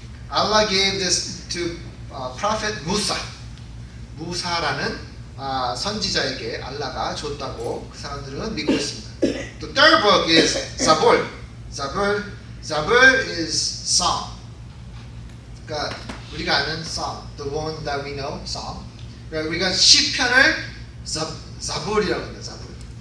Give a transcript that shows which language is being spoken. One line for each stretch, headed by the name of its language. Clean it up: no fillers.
English: Allah gave this to Prophet Musa.
Korean: 무사라는 선지자에게 알라가 줬다고 그 사람들은 믿고 있습니다.
English: The third book is Zabur. Zabur is Psalm.
Korean: 그러니까 우리가 아는
English: Psalm, the one that we know, Psalm.
Korean: 그러니까 우리가 시편을 자불이라고 합니다. 자불.